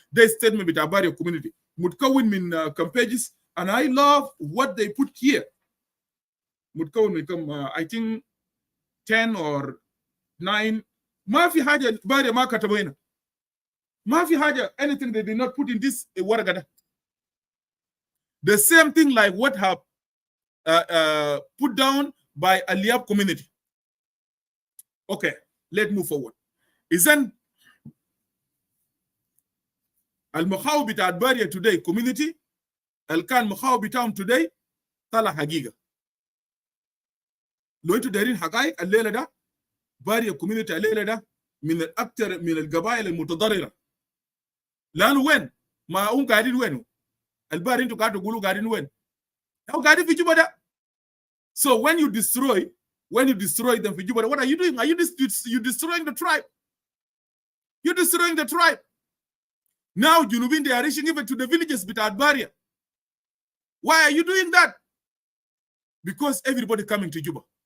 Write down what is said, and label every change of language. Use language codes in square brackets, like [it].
[ar] ده statement بتاع باريا community متكون من كم pages [en] and I love what they put here. [ar] متكون من كم [en] I think 10 or 9. [ar] ما في حاجة باريا ما كتبوا هنا. ما في حاجة [en] anything they did not put in this [ar] ورقة ده. [en] The same thing like what have put down by Aliab community. Okay, let's move forward. [ar] Isn't المخاوف بتاعت باريا today community الكان مخاوف بتاعهم today طلع حقيقة. لو انتوا دايرين حقائق الليلة ده باريا community الليلة ده من الأكثر من القبائل المتضررة. لأنه وين؟ ما هم قاعدين وينه؟ الباري انتوا قاعدوا تقولوا قاعدين وين؟ هم قاعدين في جوبا ده. [en] So when you destroy them for Juba, what are you doing? Are you destroying the tribe? You're destroying the tribe. Now, Junubin, they are reaching even to the villages without barrier. Why are you doing that? Because everybody coming to Juba.